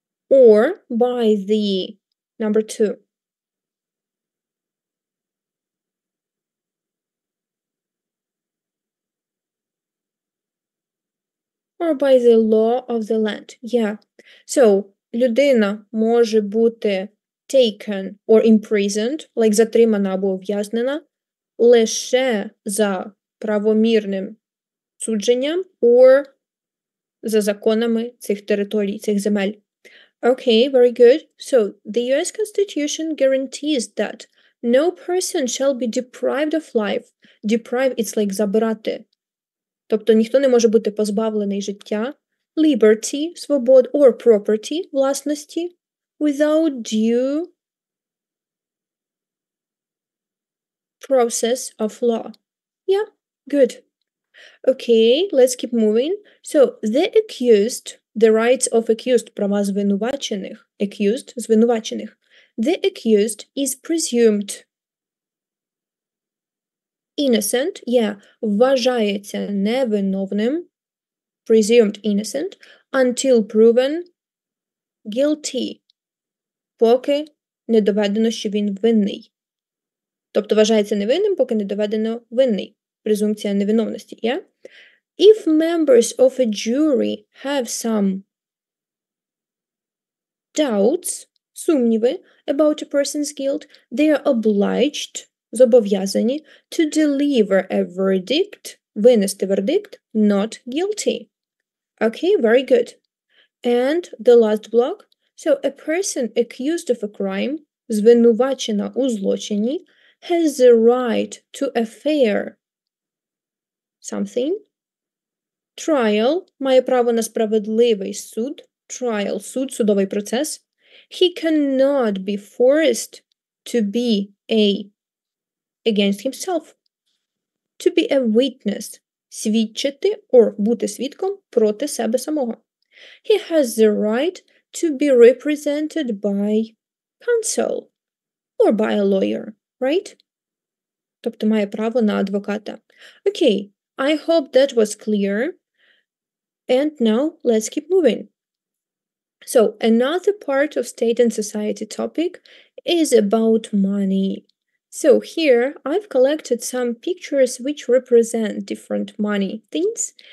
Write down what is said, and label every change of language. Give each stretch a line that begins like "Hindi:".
English: Or by the number 2. Or by the law of the land, yeah.
Ukrainian: So, людина може бути
English: taken or imprisoned, like
Ukrainian: затримана або ув'язнена, лише за правомірним судженням or за законами цих територій, цих земель.
English: Okay, very good. So, the US Constitution guarantees that no person shall be deprived of life. Deprive, it's like
Ukrainian: забирати. Тобто ніхто не може бути позбавлений життя,
English: liberty,
Ukrainian: свобод,
English: or property,
Ukrainian: власності,
English: without due process of law. Yeah, good. Okay, let's keep moving. So, the accused, the rights of accused,
Ukrainian: права звинувачених,
English: accused,
Ukrainian: звинувачених.
English: The accused is presumed innocent,
Ukrainian: вважається невиновним,
English: presumed innocent, until proven guilty,
Ukrainian: поки не доведено, що він винний. Тобто вважається невинним, поки не доведено винний. Презумпція невиновності,
English: If members of a jury have some doubts,
Ukrainian: сумніви,
English: about a person's guilt, they are obliged,
Ukrainian: зобов'язані,
English: to deliver a verdict,
Ukrainian: винести вердикт,
English: not guilty. Okay, very good. And the last block. So, a person accused of a crime,
Ukrainian: звинувачена у злочині,
English: has the right to a fair something.
Ukrainian: Trial має право на справедливий суд. Trial – суд, судовий процес.
English: He cannot be forced to be against himself. To be a witness
Ukrainian: – свідчити or бути свідком проти себе самого.
English: He has the right to be represented by counsel or by a lawyer, right?
Ukrainian: Тобто має право на адвоката.
English: Okay, I hope that was clear. And now let's keep moving. So, another part of state and society topic is about money. So, here I've collected some pictures which represent different money things.